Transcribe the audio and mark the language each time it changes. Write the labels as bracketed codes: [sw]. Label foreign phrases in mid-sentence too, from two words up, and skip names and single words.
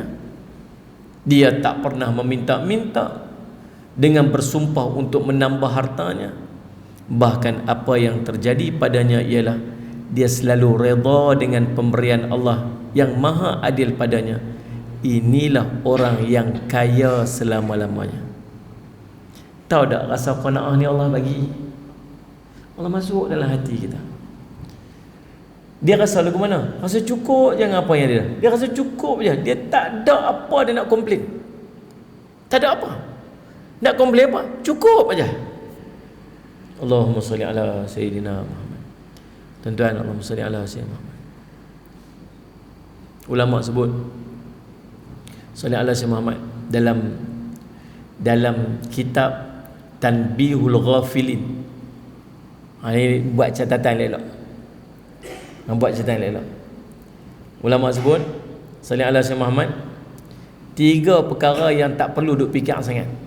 [ms] Dia tak pernah meminta-minta dengan bersumpah untuk menambah hartanya. Bahkan apa yang terjadi padanya ialah dia selalu redha dengan pemberian Allah yang maha adil padanya. Inilah orang yang kaya selama-lamanya. Tahu tak rasa qanaah ni Allah bagi? Allah masuk dalam hati kita. Dia rasa lagu mana? Rasa cukup je dengan apa yang dia. Dia rasa cukup je. Dia tak ada apa dia nak komplain. Tak ada apa. Nak komplain apa? Cukup aja. [ar] Allahumma salli ala Sayyidina Muhammad. [ms] Tuan-tuan, [ar] Allahumma salli ala Sayyidina Muhammad. [ms] Ulama sebut [ar] salli ala Sayyidina Muhammad [ms] dalam kitab Tanbihul Ghafilin. Ini buat catatan elok. Buat catatan elok. Ulama sebut [ar] salli ala Sayyidina Muhammad, [ms] 3 perkara yang tak perlu duk fikir sangat.